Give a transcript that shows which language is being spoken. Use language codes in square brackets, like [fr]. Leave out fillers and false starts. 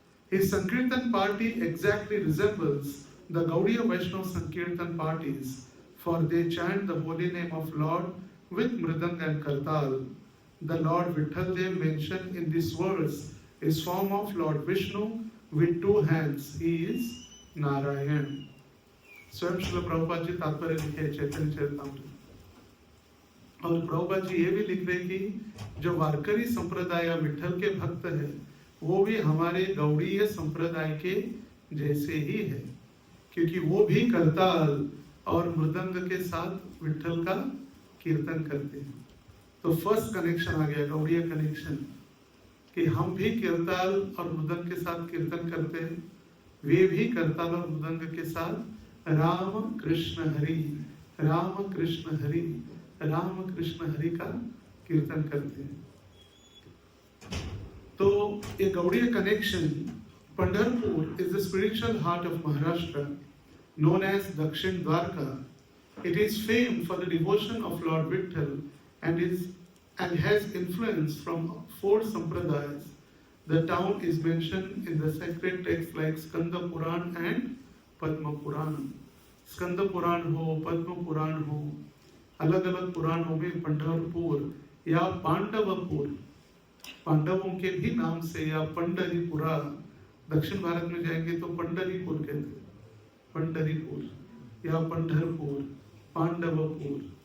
[en] His Sankirtan party exactly resembles the Gaudiya Vaishnava Sankirtan parties for they chant the holy name of Lord with mridang and kartal. The Lord Vithaldev mentioned in this verse is form of Lord Vishnu with two hands. He is Narayan. [hi] स्वयं श्रील प्रभुपाद जी तात्पर्य लिखे चैतन्य चरितामृत, और प्रभुपाद जी ये भी लिख रहे कि जो वारकरी संप्रदाय विठल के भक्त है वो भी हमारे गौड़ीय संप्रदाय के जैसे ही है, क्योंकि वो भी करताल और मृदंग के साथ विठल का कीर्तन करते हैं। तो फर्स्ट कनेक्शन आ गया, गौड़ीय कनेक्शन, कि हम भी करताल और मृदंग के साथ कीर्तन करते हैं, वे भी करताल और मृदंग के साथ राम कृष्ण हरि राम कृष्ण हरि राम कृष्ण हरि का कीर्तन करते हैं। तो ये Gaudiya connection, [en] Pandharpur is the spiritual heart of Maharashtra, known as Dakshin Dwarka. It is famed for the devotion of Lord Vitthal and has influence from 4 sampradayas. The town is mentioned in the sacred texts like Skanda Puran and Padma Puran. [hi] Skanda Puran हो, Padma Puran हो, अलग अलग पुराणों में पंढरपुर या पांडवपुर, पांडवों के भी नाम से, या पंडरीपुरा, दक्षिण भारत में जाएंगे तो पंडरीपुर कहते हैं, पंडरीपुर या पंढरपुर, पांडवपुर।